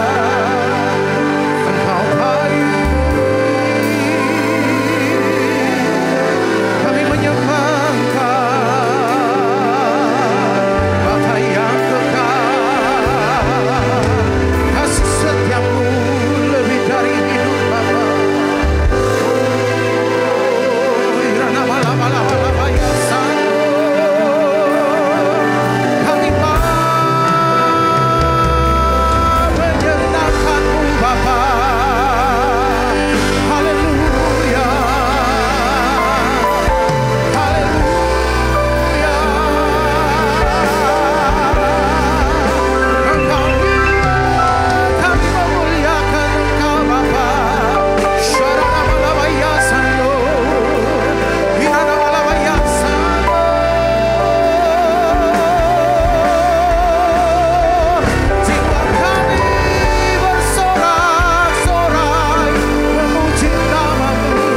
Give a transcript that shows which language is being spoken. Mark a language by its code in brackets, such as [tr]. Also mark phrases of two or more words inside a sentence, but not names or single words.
[id] Engkau baik, kami menyembah Engkau, Bapa yang kekal. Kasih setiamu lebih dari hidup Bapa. Oh, irana bala bala bala bala sano. Kami menyenangkan-Mu Bapa. Haleluya. Haleluya. Kami memuliakan Engkau Bapa. Syarana bala baya sano. Irana bala baya sano. Jiwa kami bersorak-sorai memuji nama-Mu.